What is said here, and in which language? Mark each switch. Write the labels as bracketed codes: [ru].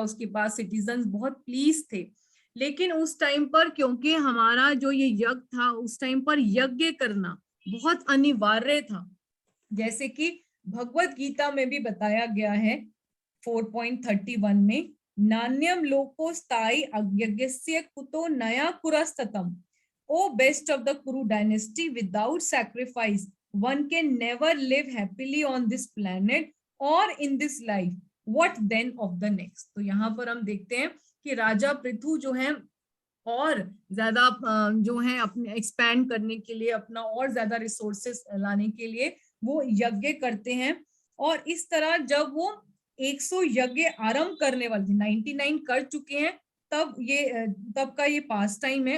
[hi] उसके बाद सिटीजन्स बहुत प्लीज थे। लेकिन उस टाइम पर क्योंकि हमारा जो ये यज्ञ था, उस टाइम पर यज्ञ करना बहुत अनिवार्य था। जैसे कि भगवत गीता में भी बताया गया है 4.31 में, [sa] नान्यम लोको स्थायी अज्ञस्य कुतो नया कुरस्ततम, [en] O best of the Kuru dynasty, without sacrifice one can never live happily on this planet or in this life, what then of the next? [hi] तो यहाँ पर हम देखते हैं कि राजा पृथु जो है और ज्यादा जो है अपने एक्सपैंड करने के लिए, अपना और ज्यादा रिसोर्सेस लाने के लिए वो यज्ञ करते हैं। और इस तरह जब वो 100 यज्ञ आरंभ करने वाले 99 कर चुके हैं, तब का ये पास टाइम है।